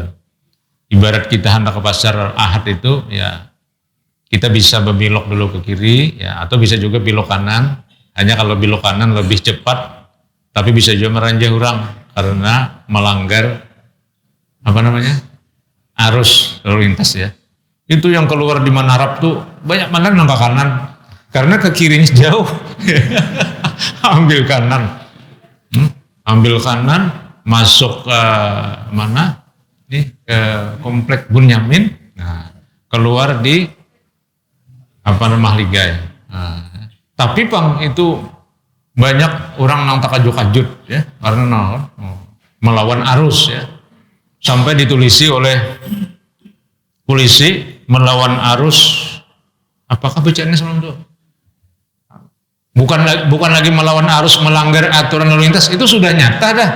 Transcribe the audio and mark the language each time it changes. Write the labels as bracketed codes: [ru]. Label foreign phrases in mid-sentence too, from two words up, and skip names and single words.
[id] Ibarat kita hendak ke pasar Ahad itu ya, kita bisa berbelok dulu ke kiri ya, atau bisa juga belok kanan. Hanya kalau belok kanan lebih cepat, tapi bisa juga meranjang orang karena melanggar arus lalu lintas ya. Itu yang keluar di Manarap tuh [bjn] banyak mana nang [id] ke kanan karena ke kirinya jauh. Ambil kanan, masuk ke mana? Nih ke komplek Bunyamin. Nah, keluar di Mahligai. Nah, [bjn] tapi pang [id] itu banyak orang nang takajut-kajut ya karena melawan arus ya. Sampai ditulisi oleh polisi melawan arus, apakah bacaannya sebelum itu? Bukan lagi melawan arus, melanggar aturan lalu lintas, itu sudah nyata dah.